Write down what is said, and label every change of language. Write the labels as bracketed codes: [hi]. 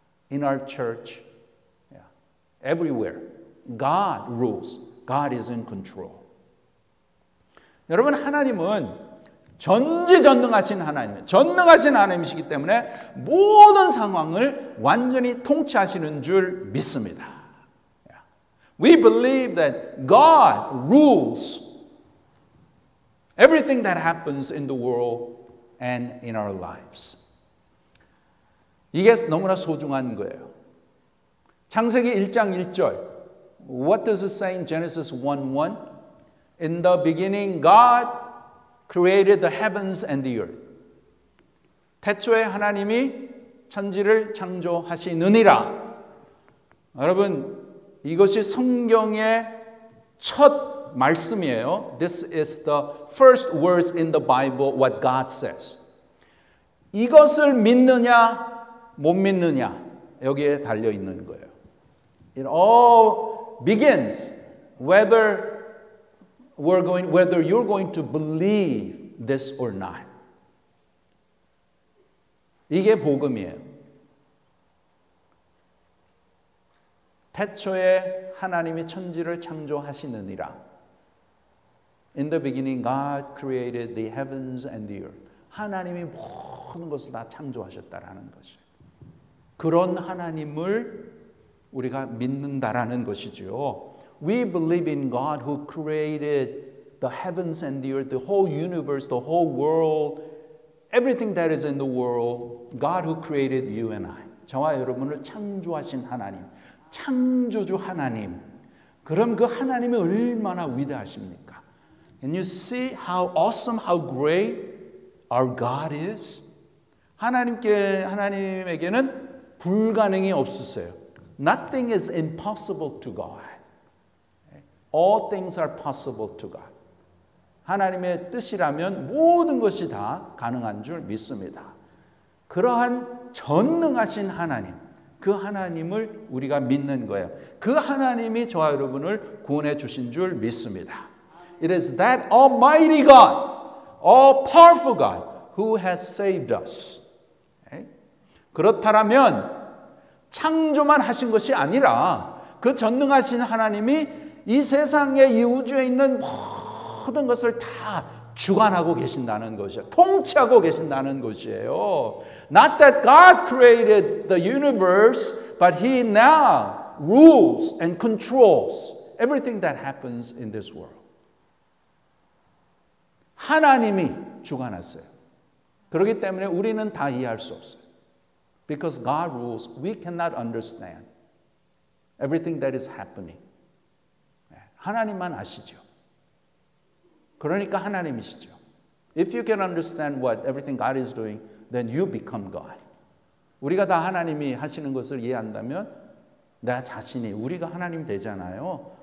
[en] In our church, everywhere. God rules. God is in control. [ko] 여러분, 하나님은 전지전능하신 하나님, 전능하신 하나님이시기 때문에 모든 상황을 완전히 통치하시는 줄 믿습니다. [en] We believe that God rules everything that happens in the world and in our lives. [ko] 이게 너무나 소중한 거예요. 창세기 1장 1절. [en] What does it say in Genesis 1:1? In the beginning, God created the heavens and the earth. [ko] 태초에 하나님이 천지를 창조하시느니라. 여러분, 이것이 성경의 첫 말씀이에요. [en] This is the first words in the Bible, what God says. [ko] 이것을 믿느냐, 못 믿느냐, 여기에 달려 있는 거예요. [en] It all begins whether you're going to believe this or not. [ko] 이게 복음이에요. 태초에 하나님이 천지를 창조하시느니라. [en] In the beginning, God created the heavens and the earth. [ko] 하나님이 모든 것을 다 창조하셨다라는 것이에요. 그런 하나님을 우리가 믿는다라는 것이죠. [en] We believe in God who created the heavens and the earth, the whole universe, the whole world, everything that is in the world. God who created you and I. [ko] 저와 여러분을 창조하신 하나님, 창조주 하나님. 그럼 그 하나님이 얼마나 위대하십니까? [en] Can you see how awesome, how great our God is? [ko] 하나님에게는 불가능이 없으세요. [en] Nothing is impossible to God. All things are possible to God. [ko] 하나님의 뜻이라면 모든 것이 다 가능한 줄 믿습니다. 그러한 전능하신 하나님, 그 하나님을 우리가 믿는 거예요. 그 하나님이 저와 여러분을 구원해 주신 줄 믿습니다. [en] It is that Almighty God, all powerful God, who has saved us. [ko] 그렇다면 창조만 하신 것이 아니라 그 전능하신 하나님이 이 세상에, 이 우주에 있는 모든 것을 다 주관하고 계신다는 것이에요. 통치하고 계신다는 것이에요. [en] Not that God created the universe, but He now rules and controls everything that happens in this world. [ko] 하나님이 주관하세요. 그렇기 때문에 우리는 다 이해할 수 없어요. [en] Because God rules, we cannot understand everything that is happening. [ko] 하나님만 아시죠. 그러니까 하나님이시죠. [en] If you can understand what everything God is doing, then you become God. [ko] 우리가 다 하나님이 하시는 것을 이해한다면 나 자신이, 우리가 하나님 되잖아요.